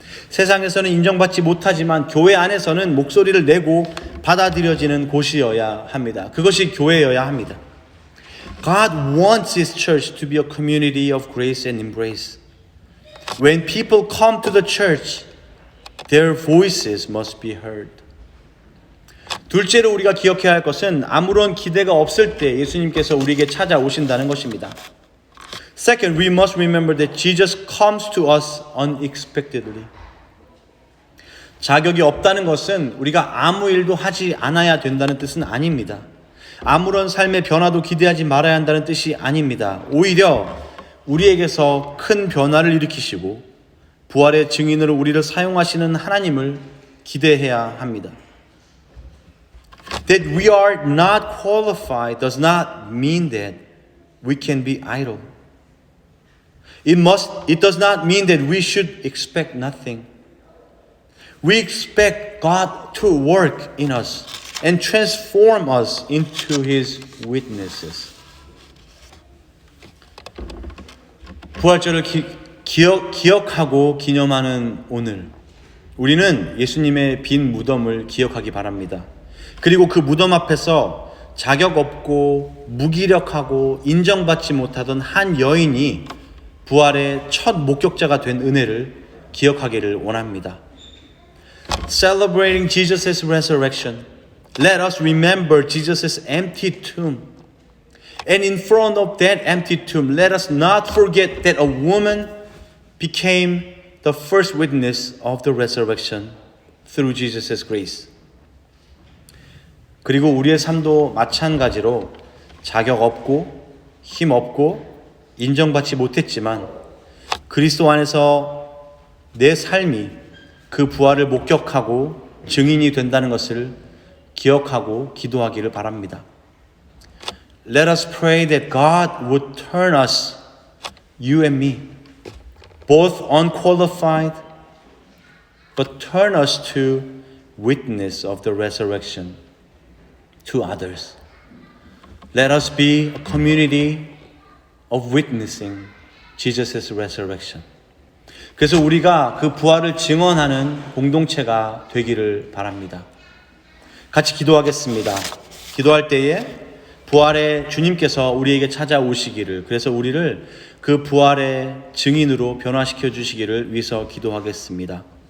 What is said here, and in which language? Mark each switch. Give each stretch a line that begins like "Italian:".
Korean: 세상에서는 인정받지 못하지만 교회 안에서는 목소리를 내고 받아들여지는 곳이어야 합니다. 그것이 교회여야 합니다.
English: God wants His church to be a community of grace and embrace. When people come to the church, their voices must be heard.
Korean: 둘째로 우리가 기억해야 할 것은 아무런 기대가 없을 때 예수님께서 우리에게 찾아오신다는 것입니다.
English: Second, we must remember that Jesus comes to us unexpectedly.
Korean: 자격이 없다는 것은 우리가 아무 일도 하지 않아야 된다는 뜻은 아닙니다. 아무런 삶의 변화도 기대하지 말아야 한다는 뜻이 아닙니다. 오히려 우리에게서 큰 변화를 일으키시고 부활의 증인으로 우리를 사용하시는 하나님을 기대해야 합니다.
English: That we are not qualified does not mean that we can be idle. It does not mean that we should expect nothing. We expect God to work in us and transform us into His witnesses.
Korean: 부활절을 기억하고 기념하는 오늘, 우리는 예수님의 빈 무덤을 기억하기 바랍니다. 그리고 그 무덤 앞에서 자격 없고 무기력하고 인정받지 못하던 한 여인이 부활의 첫 목격자가 된 은혜를 기억하기를 원합니다.
English: Celebrating Jesus' resurrection, let us remember Jesus' empty tomb. And in front of that empty tomb, let us not forget that a woman became the first witness of the resurrection through Jesus' grace.
Korean: 그리고 우리의 삶도 마찬가지로 자격 없고 힘 없고 인정받지 못했지만 그리스도 안에서 내 삶이 그 부활을 목격하고 증인이 된다는 것을 기억하고 기도하기를 바랍니다.
English: Let us pray that God would turn us, you and me, both unqualified, but turn us to witness of the resurrection to others. Let us be a community of witnessing Jesus' resurrection.
Korean: 그래서 우리가 그 부활을 증언하는 공동체가 되기를 바랍니다. 같이 기도하겠습니다. 기도할 때에 부활의 주님께서 우리에게 찾아오시기를, 그래서 우리를 그 부활의 증인으로 변화시켜 주시기를 위해서 기도하겠습니다.